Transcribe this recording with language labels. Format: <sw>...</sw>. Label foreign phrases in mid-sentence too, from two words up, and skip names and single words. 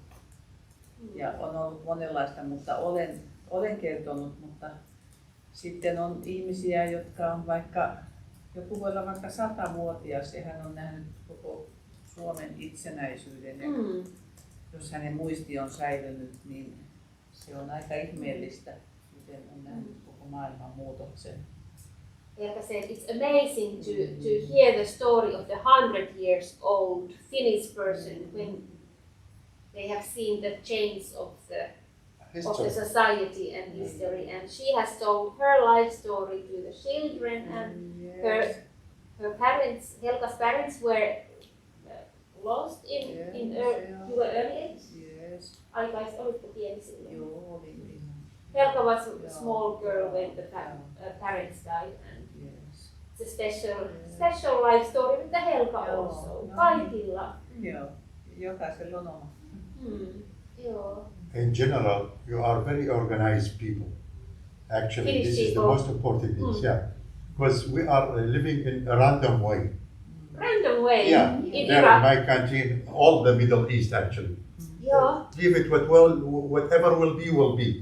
<fi>ja on ollut monenlaista, mutta olen kertonut, mutta sitten on ihmisiä, jotka on joku voi olla vaikka 100-vuotias ja hän on nähnyt koko Suomen itsenäisyyden ja jos hänen muisti on säilynyt, niin se on aika ihmeellistä, miten on nähnyt koko maailman muutoksen.</fi> <en>Helka said it's amazing to hear the story of the 100 years old Finnish person when they have seen the change of the society and history, and she has told her life story to the children, and her parents, Helka's parents, were lost in early age. Yes.</en> <fi>Aikais olitko pieni silloin? Joo, olin.</fi> <en>Helka was a small girl when the parents died, and it's a special life story with the Helka also.</en> <fi>Kaikilla. Joo, jokaisella on oma. Joo.</fi> <en>In general, you are very organized people. Actually, Finnish this is the people. most important thing, yeah. Because we are living in a random way. Random way. Yeah, In there Iraq. in my country, in all the Middle East actually.</en> <fi>Joo.</fi> <en>Leave it whatever will be.</en>